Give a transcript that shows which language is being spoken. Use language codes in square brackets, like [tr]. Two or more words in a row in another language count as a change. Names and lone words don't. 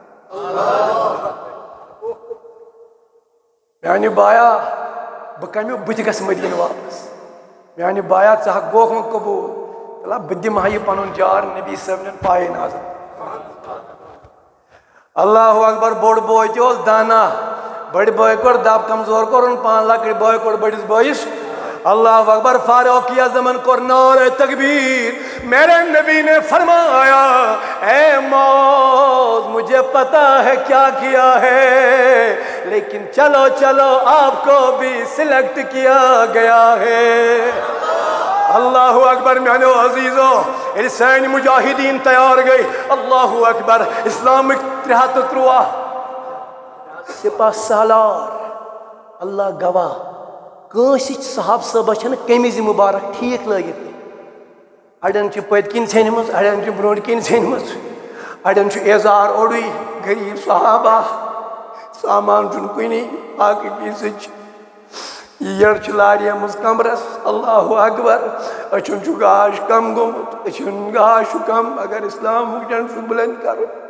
[ks] میانہِ بایا بہٕ کمیو بہٕ تہِ گژھٕ مدیٖنہٕ واپس میانہِ بایا ژٕ ہا گوٚکھ وۄنۍ قبوٗل تلہ بہٕ دِمہٕ ہا یہِ پنُن جار نبی صٲبنٮ۪ن پایے نظر [ar] اللہ اکبر [ks] بوٚڑ بوے تہِ اوس دانا بٔڑۍ بٲے کوٚر دب کمزور کوٚرُن پان لۄکٕٹۍ بٲے کوٚر بٔڑِس بٲیِس [ar] اللہ اکبر [ks] فاروق اعظمن کوٚر نعرے تکبیر [ur] میرے نبی نے فرمایا اے موت مجھے پتا ہے کیا کیا ہے لیکن چلو چلو آپ کو بھی سلیکٹ کیا گیا ہے [ar] اللہ اکبر [ks] میانیو عزیزو ییٚلہِ سٲنۍ مجاہدیٖن تیار گٔے [ar] اللہ اکبر [ks] اسلامٕکۍ 313 سپاہ سالار اللہ گواہ کٲنٛسہِ صحاب صٲبس چھنہٕ قمیٖضہِ مُبارک ٹھیٖک لٲگِتھ کینٛہہ اڑٮ۪ن چھِ پٔتۍ کِنۍ ژھیٚنمٕژ اڑٮ۪ن چھِ برٛونٛٹھ کِنۍ ژھیٚنمٕژ اڑٮ۪ن چھُ اعزار اوڑُے غریٖب صحابہ سامان چھُنہٕ کُنی باقٕے پیٖسٕچ یٔڈ چھِ لاریمٕژ کمرس [ar] اللہ اکبر [ks] أچھن چھُ گاش کم گوٚمُت أچھن گاش چھُ کم اگر اسلامُک جنڈٕ چھُ بُلنٛد کرُن